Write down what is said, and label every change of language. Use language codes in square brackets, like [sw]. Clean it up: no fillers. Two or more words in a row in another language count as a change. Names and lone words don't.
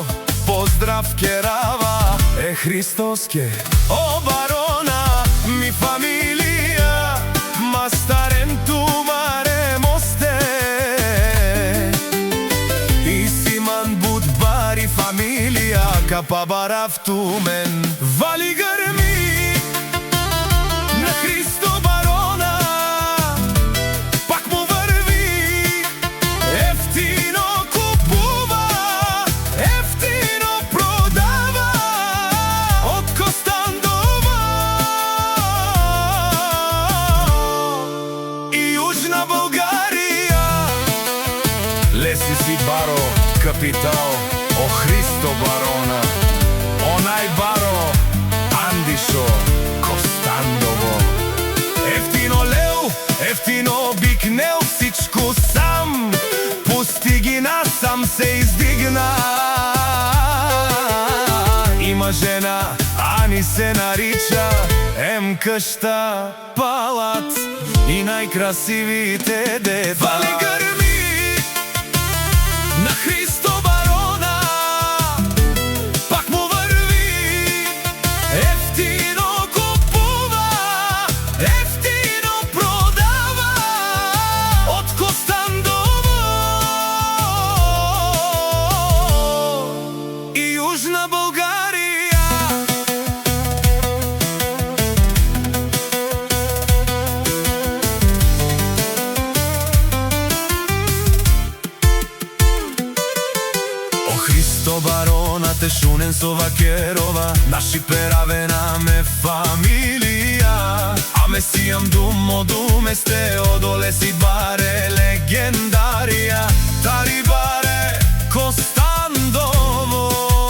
[rom] Поздрав керава е Христоске. О Барона, ми фамилија, мастарен тумаре мосте. И симан буд бари фамилија, капа барав тумен. [bg] Вали грми на Христо Барона, пак му врви, ефтино купува, ефтино продава од Костандово и Јужна Българија. [rom] Леси си баро, капитал, о Христо Барона, онај баро, Андишо, Костандово. Ефтино леу, ефтино бикнел, [bg] всичко сам, пусти ги насам се издигна. Има жена, Ани се нарича, къща, палат и најкрасивите деца. Вали грми на Христо Барона, пак му врви, ефтино купува, ефтино продава од Костандово и Јужна Българија. [rom] Христо Барона те шунен со вакерова, наши перавена ме фамилија. Аме сијам думо думе сте одоле си баре легендарија. Тари баре Костандово.